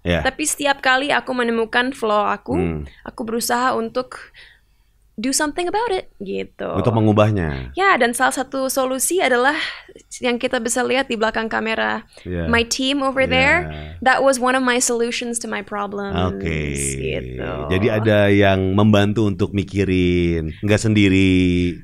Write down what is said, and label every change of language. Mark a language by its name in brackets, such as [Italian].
[Indonesian] Tapi setiap kali aku menemukan flaw aku berusaha untuk [English] do something about it, [Indonesian] gitu. Untuk mengubahnya. Ya, dan salah satu solusi adalah yang kita bisa lihat di belakang kamera. [English] My team over there, that was one of my solutions to my problems. [Indonesian] Gitu. Jadi ada yang membantu untuk mikirin, nggak sendiri.